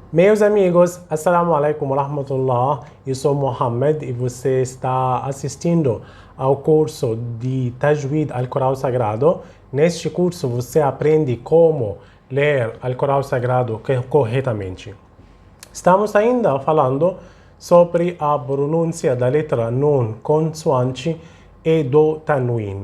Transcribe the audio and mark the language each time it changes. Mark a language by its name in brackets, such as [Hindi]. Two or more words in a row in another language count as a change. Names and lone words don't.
[Portuguese] Meus amigos, [Arabic] السلام عليكم ورحمة الله. [Portuguese] Eu sou Mohamed e você está assistindo ao curso de Tajweed Al-Corão Sagrado. Neste curso você aprende como ler Al-Corão Sagrado corretamente. Estamos ainda falando sobre a pronúncia da letra Nun, consoante e do Tanwin.